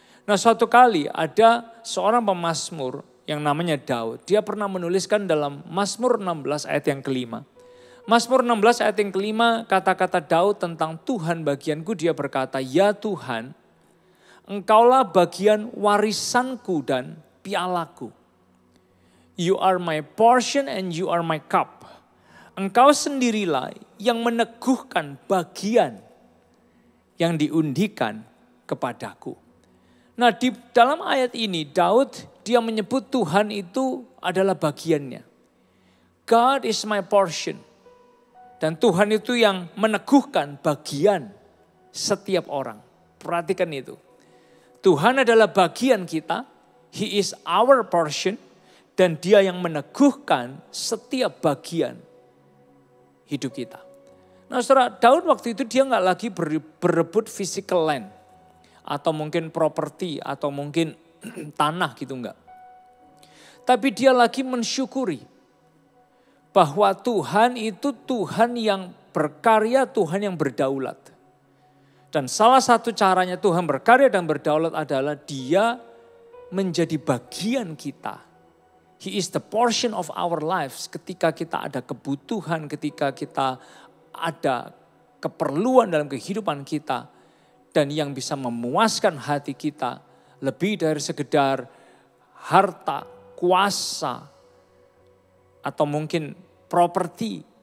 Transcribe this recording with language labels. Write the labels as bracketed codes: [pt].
[id] Nah, suatu kali ada seorang pemazmur yang namanya Daud. Dia pernah menuliskan dalam Mazmur 16 ayat yang kelima. Mazmur 16 ayat yang kelima, kata-kata Daud tentang Tuhan bagianku, dia berkata, "Ya Tuhan, Engkaulah bagian warisanku dan pialaku. [en] You are my portion and you are my cup." [id] Engkau sendirilah yang meneguhkan bagian yang diundikan kepadaku. Nah, di dalam ayat ini Daud dia menyebut Tuhan itu adalah bagiannya. [en] God is my portion. [id] Dan Tuhan itu yang meneguhkan bagian setiap orang. Perhatikan itu. Tuhan adalah bagian kita. [en] He is our portion. [id] Dan dia yang meneguhkan setiap bagian hidup kita. Nah, saudara, Daud waktu itu dia nggak lagi berebut [en] physical land. [id] Atau mungkin properti, atau mungkin tanah gitu enggak. Tapi dia lagi mensyukuri bahwa Tuhan itu Tuhan yang berkarya, Tuhan yang berdaulat. Dan salah satu caranya Tuhan berkarya dan berdaulat adalah dia menjadi bagian kita. [en] He is the portion of our lives. [id] Ketika kita ada kebutuhan, ketika kita ada keperluan dalam kehidupan kita. Dan yang bisa memuaskan hati kita lebih dari sekedar harta, kuasa, atau mungkin properti.